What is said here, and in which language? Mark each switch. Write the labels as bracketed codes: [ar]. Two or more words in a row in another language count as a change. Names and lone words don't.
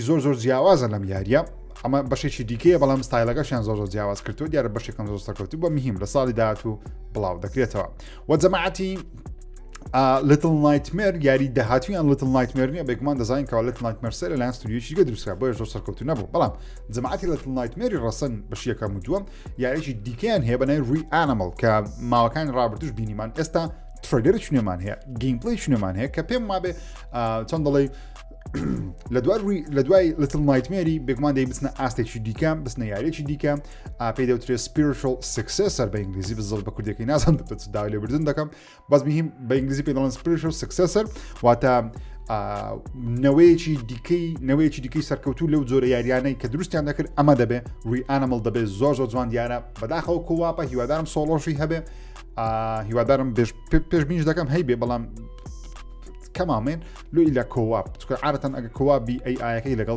[ckb] زۆر زۆر جیاوازە لەم یاریە ئەمە بەشێکی دیکەیە بەڵام ستایلەکەشیان زۆر زۆر جیاواز کردو دیارە بەشێکم زۆر سەرکەوتو بە مهم لە ساڵی داهاتوو بڵاو دەکرێتەوە وە جەماعەتی Little Nightmare یاری داهاتویان Little Nightmare نیە بێگومان دەزانین کە Little Nightmare سەر لەلایەن ستودیۆیەکی گە دروستکرا بۆیە زۆر سەرکەوتو نەبوو بەڵام جەماعەتی Little Nightmare ڕەسەن بەش یەکەم و دووەم یاریێکی دیکەیان هەیە بەناوی Reanimal کە ماوەکانی ڕابردوش بینیمان ئێستا تریلەری چنێمان هەیە گیمپلی چنێمان هەیە کە پێم وابێ چەند دەڵێ لە دوای Little Nightmare بێگومان دەی بچنە ئاستێکی دیکە بچنە یاریێکی دیکە پێی دەوترێت [en] spiritual successor [ckb] بە ئینگلیزی بزڵ بە کوردەکەی نازانم دەبێت داوای لێ بردن دەکەم بەس مهم بە ئینگلیزی پێ دەڵێن [en] spiritual successor [ckb] واتە نەوەیەکی دیکەی سەرکەوتوو لەو جۆرە یاریانەی کە دروستیان دەکرد ئەمە دەبێ Reanimal دەبێت زۆر زۆر جوان دیارە بەداخەوە کوواپە هیوادارم سۆڵۆشی هەبێ هیوادارم پێش بینش دەکەم هەیبێ بەڵام کەمامێن لۆ ئیلا کۆواپ چکە عادەتەن ئەگە کۆوابی ئایەکەی لەگەڵتە